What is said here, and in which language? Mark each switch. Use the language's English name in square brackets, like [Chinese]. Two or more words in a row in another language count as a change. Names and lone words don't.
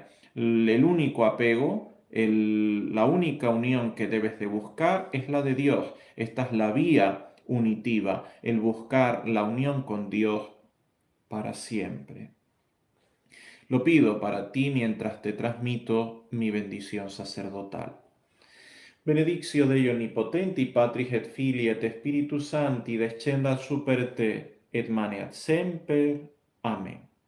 [Spanish] El único apego, la única unión que debes de buscar es la de Dios. Esta es la vía unitiva, el buscar la unión con Dios para siempre. Lo pido para ti mientras te transmito mi bendición sacerdotal. [Latin] Benedictio Dei Onnipotenti, Patris et Filii et Spiritus Sancti, descendat super te, et maneat semper. [Spanish] Amén.